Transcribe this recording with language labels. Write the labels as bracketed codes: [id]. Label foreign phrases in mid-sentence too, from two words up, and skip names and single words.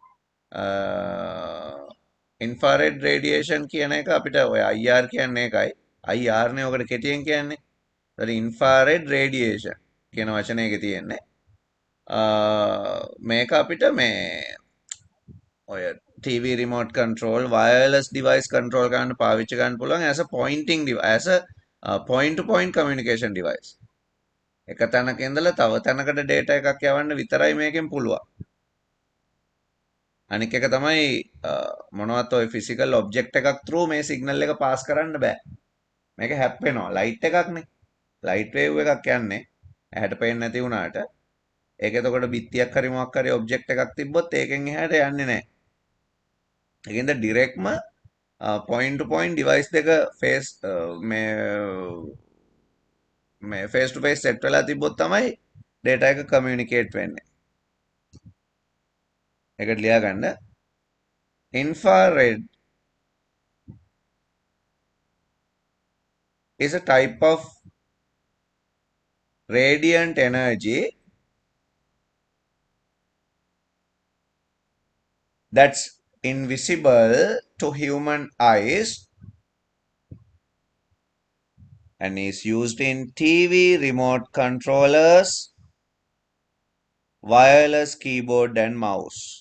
[en] infrared radiation [si] කියන එක අපිට ඔය IR කියන්නේ ඒකයි. IR නේ ඔකට කෙටියෙන් කියන්නේ. ඒතර [en] infrared radiation [si] කියන වචනේ එකේ තියෙන්නේ. මේක අපිට මේ ඔය [en] TV remote control wireless device control [si] කරන්න පාවිච්චි කරන්න පුළුවන් [en] as a pointing device as a point to point communication device. [si] එක තැනක ඉඳලා තව තැනකට data එකක් යවන්න විතරයි මේකෙන් පුළුවන්. අනික එක තමයි මොනවත් ඔය [en] physical object [si] එකක් through මේ signal එක pass කරන්න බෑ. මේක හැප්පෙනවා. light එකක්නේ. [en] light wave [si] එකක් යන්නේ. ඇහැට පේන්නේ නැති වුණාට ඒක එතකොට බිත්තියක් හරි මොකක් හරි object එකක් තිබ්බොත් ඒකෙන් එහාට යන්නේ නැහැ. ඒකෙන්ද ඩිරෙක්ට්ම [en] point to point device [si] දෙක face මේ [en] face to face set [si] වෙලා තිබ්බොත් තමයි data එක communicate වෙන්නේ. ඒකට ලියා ගන්න [en] infrared is a type of radiant energy that's invisible to human eyes and is used in TV remote controllers, wireless keyboard and mouse.